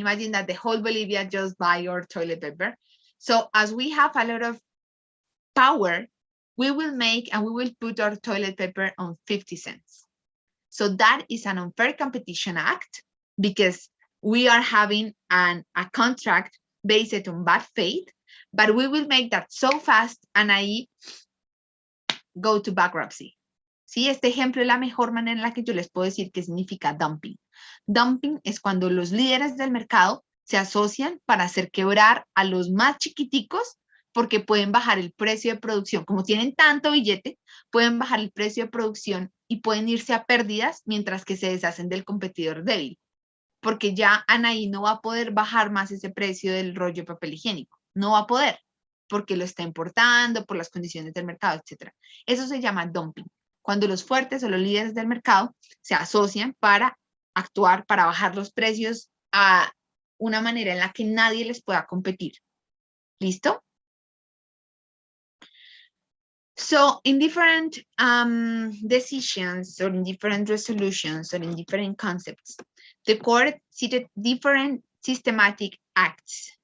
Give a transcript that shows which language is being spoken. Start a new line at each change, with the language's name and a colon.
English: Imagine that the whole Bolivia just buy our toilet paper. So as we have a lot of power, we will make and we will put our toilet paper on 50 cents. So that is an unfair competition act because we are having a contract based on bad faith, but we will make that so fast and I go to bankruptcy.
Spanish: Sí, este ejemplo es la mejor manera en la que yo les puedo decir qué significa dumping. Dumping es cuando los líderes del mercado se asocian para hacer quebrar a los más chiquiticos porque pueden bajar el precio de producción. Como tienen tanto billete, pueden bajar el precio de producción y pueden irse a pérdidas mientras que se deshacen del competidor débil. Porque ya Anaí no va a poder bajar más ese precio del rollo de papel higiénico. No va a poder porque lo está importando por las condiciones del mercado, etc. Eso se llama dumping. Cuando los fuertes o los líderes del mercado se asocian para actuar, para bajar los precios a una manera en la que nadie les pueda competir. ¿Listo?
English: So in different decisions or in different resolutions or in different concepts, the court cited different systematic acts.